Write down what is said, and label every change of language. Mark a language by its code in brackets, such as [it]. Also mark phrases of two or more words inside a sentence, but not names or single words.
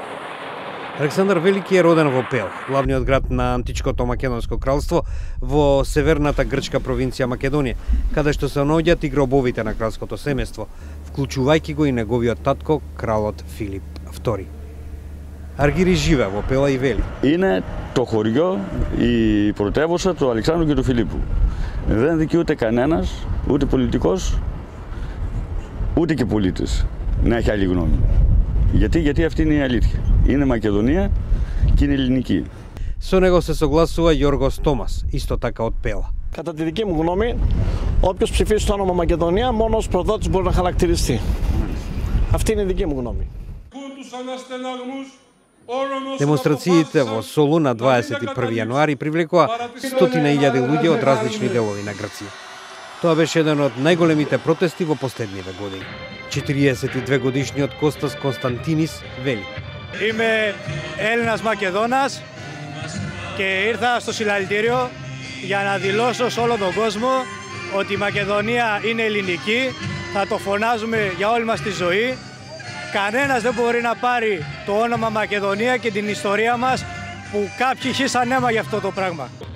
[mk] Александар Велики е роден во Пел, главниот град на античкото македонско кралство во северната грчка провинција Македонија, каде што се наоѓаат и гробовите на кралското семејство, вклучувајќи го и неговиот татко, кралот Филип II. Аргири живе во Пела и вели: [el] Είναι το χωριό, η πρωτεύουσα του Αλεξάνδρου και του Φιλίππου. Δεν δικαιούται κανένας, ούτε πολιτικός, ούτε και πολίτης, να έχει άλλη γνώμη. Γιατί αυτή είναι η αλήθεια. Είναι Μακεδονία και είναι ελληνική. [mk] Со него се согласува Јоргос Томас, исто така од Пела. [el] Κατά τη δική μου γνώμη, όποιος ψηφίσει το όνομα Μακεδονία, μόνο ως προδότης μπορεί να χαρακτηριστεί. Αυτή είναι η δική μου γνώμη. [mk] Демонстрациите во Солун на 21 јануари привлекоа 100.000 луѓе од различни делови на Грција. Тоа беше еден од најголемите протести во последниве години. 42 годишниот Костас Константинис вели: [el] Είμαι Έλληνας Μακεδόνας και ήρθα στο συλλαλητήριο για να δηλώσω σε όλο τον κόσμο ότι η Μακεδονία είναι ελληνική, θα το φωνάζουμε για όλη μας τη ζωή. Κανένας δεν μπορεί να πάρει το όνομα Μακεδονία και την ιστορία μας που κάποιοι χύσαν αίμα για αυτό το πράγμα.